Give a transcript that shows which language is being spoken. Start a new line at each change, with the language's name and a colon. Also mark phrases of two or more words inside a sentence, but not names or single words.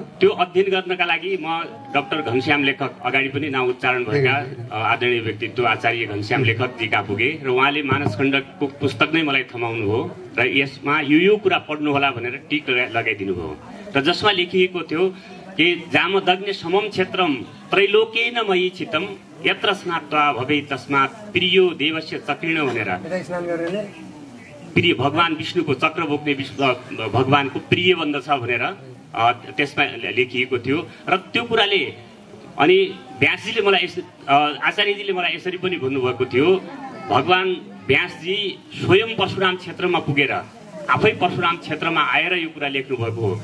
Nepali: त्यो अध्ययन गर्नका लागि म डाक्टर घनश्याम लेखक, अगाडि पनि नाउँ उच्चारण भएका आदरणीय व्यक्तित्व आचार्य घनश्याम लेखकजीका पुगे र उहाँले मानसखण्डको पुस्तक नै मलाई थमाउनु हो र यसमा यो कुरा पढ्नु होला भनेर टिक लगाइदिनु भयो र जसमा लेखिएको थियो कि
Sanskrit: जामदग्ने समम क्षेत्रम त्रैलोकेन मयि चितम यत्र स्नात्वा भवे तस्मात् प्रियो देवस्य चक्रिण
Nepali: भनेर प्रिय भगवान विष्णुको चक्र बोक्ने भगवानको प्रिय बन्दछ भनेर त्यसमा लेखिएको थियो र त्यो कुराले अनि व्यासजीले मलाई आचार्यजीले मलाई यसरी पनि भन्नुभएको थियो, भगवान व्यासजी स्वयं परशुराम क्षेत्रमा पुगेर आफै परशुराम क्षेत्रमा आएर यो कुरा लेख्नु भएको हो।